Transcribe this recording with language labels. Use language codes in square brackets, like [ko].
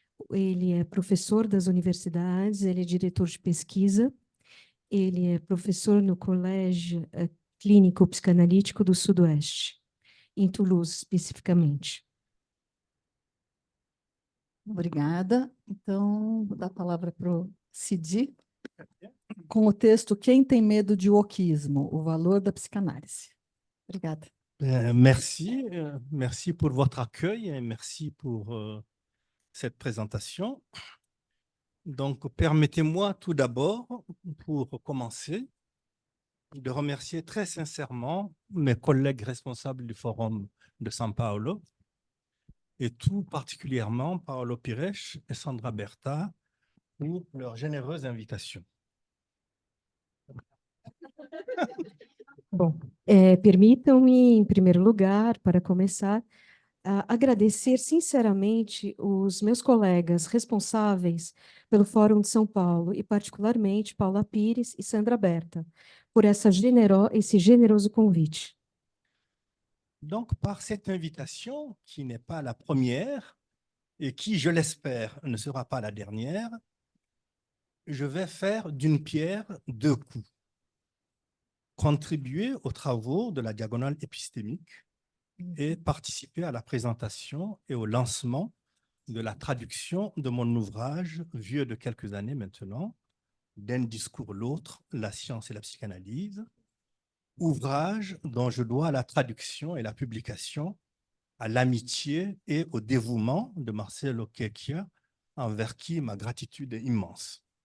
[pt] ele é professor das universidades, ele é diretor de pesquisa, ele é professor no Colégio Clínico Psicanalítico do Sudoeste, em Toulouse, especificamente. Obrigada. Então, vou dar a palavra para o Sidi, com o texto Quem tem medo de wokismo? O valor da psicanálise. Obrigada. [fr] Merci pour votre accueil et merci pour cette présentation. Donc, permettez-moi tout d'abord, pour commencer, de remercier très sincèrement mes collègues responsables du Forum de São Paulo et tout particulièrement Paolo Pires et Sandra Berta pour leur généreuse invitation. [pt] Bom, permitam-me, em primeiro lugar, para começar, agradecer sinceramente os meus colegas responsáveis pelo Fórum de São Paulo, e particularmente Paula Pires e Sandra Berta, por esse generoso convite. [fr] Donc, par cette invitation, qui n'est pas la première et qui, je l'espère, ne sera pas la dernière, je vais faire d'une pierre deux coups. Contribuer aux travaux de la diagonale épistémique et participer à la présentation et au lancement de la traduction de mon ouvrage, vieux de quelques années maintenant, D'un discours l'autre, la science et la psychanalyse, ouvrage dont je dois la traduction et la publication à l'amitié et au dévouement de Marcelo Quechia, envers qui ma gratitude est immense.